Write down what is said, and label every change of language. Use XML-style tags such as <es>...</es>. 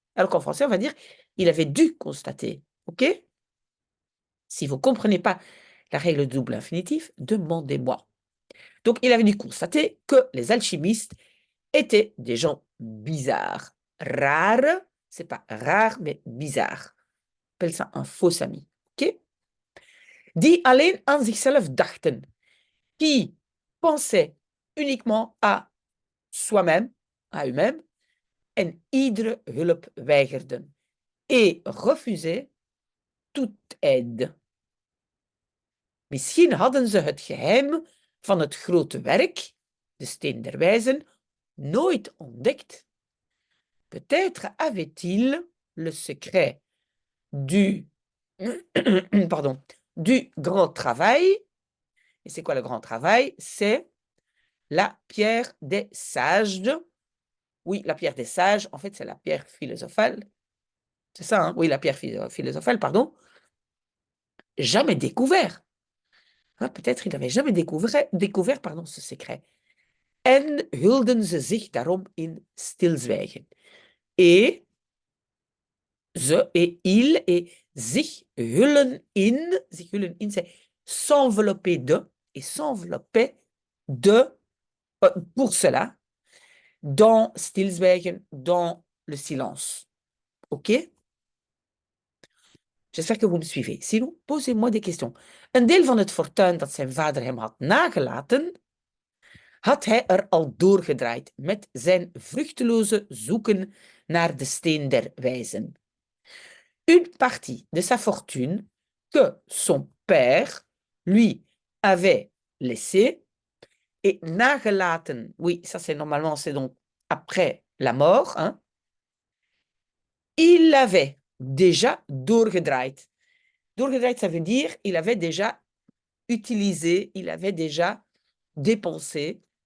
<fr>Alors qu'en français, on va dire il avait dû constater. OK? Si vous ne comprenez pas la règle du double infinitif, demandez-moi. Donc, il avait dû constater que les alchimistes étaient des gens bizarres. Rares, c'est pas rare, mais bizarre. On appelle ça un faux ami. OK?</fr> <nl>Die alleen aan zichzelf dachten.</nl> <fr>Qui pensaient uniquement à soi-même, à eux-mêmes,</fr> <nl>en iedere hulp weigerden.</nl> <fr>Et refusaient toute aide.</fr> <nl>Misschien hadden ze het geheim van het grote werk, de Steen der Wijzen, nooit ontdekt.</nl> <fr>Peut-être avait-il le secret du, pardon, du grand travail. Et c'est quoi le grand travail? C'est la pierre des sages. Oui, la pierre des sages, en fait, c'est la pierre philosophale. C'est ça, hein? Oui, la pierre philosophale, pardon. Jamais découvert. Hein, peut-être il n'avait jamais découvert ce secret.</fr> <nl>En hulden ze zich daarom in stilzwijgen.</nl> <fr>Et ze, et il, et</fr> <nl>zich hullen in,</nl> <fr>c'est s'envelopper de, et s'envelopper de, pour cela, dans stilzwijgen, dans le silence. OK? J'espère que vous me suivez. Sinon, posez-moi des questions.</fr> <nl>Een deel van het fortuin dat zijn vader hem had nagelaten, had hij er al doorgedraaid met zijn vruchteloze zoeken naar de steen der wijzen.</nl> <fr>Une partie de sa fortune que son père lui avait laissée et nagelaten, oui, ça c'est normalement, c'est donc après la mort, hein, Il avait déjà doorgedraaid. Doorgedraaid, ça veut dire il avait déjà utilisé, il avait déjà dépensé.</fr>